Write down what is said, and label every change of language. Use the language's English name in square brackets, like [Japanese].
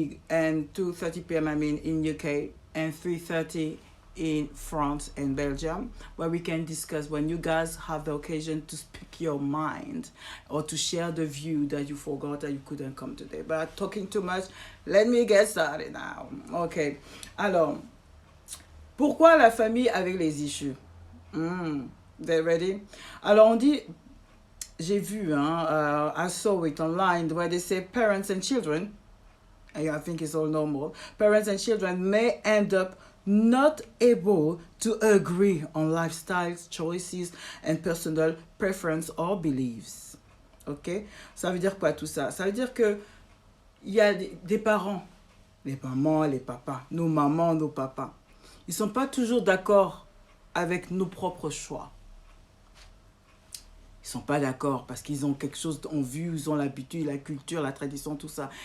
[English] and 2:30 p.m. in UK and 3:30 in France and Belgium, where we can discuss when you guys have the occasion to speak your mind or to share the view that you forgot that you couldn't come today. But talking too much, let me get started now. Okay. [French] Alors, pourquoi la famille avec les issues? [English] They ready? [French] Alors, on dit, j'ai vu, [English] I saw it online where they say parents and children, and I think it's all normal, parents and children may end up not able to agree on lifestyles, choices, and personal preference or beliefs. Ok? [French] Ça veut dire quoi tout ça? Ça veut dire que il y a des parents, les mamans, les papas, nos mamans, nos papas, ils sont pas toujours d'accord avec nos propres choix. Ils sont pas d'accord parce qu'ils ont quelque chose en vue, ils ont l'habitude, la culture, la tradition, tout ça.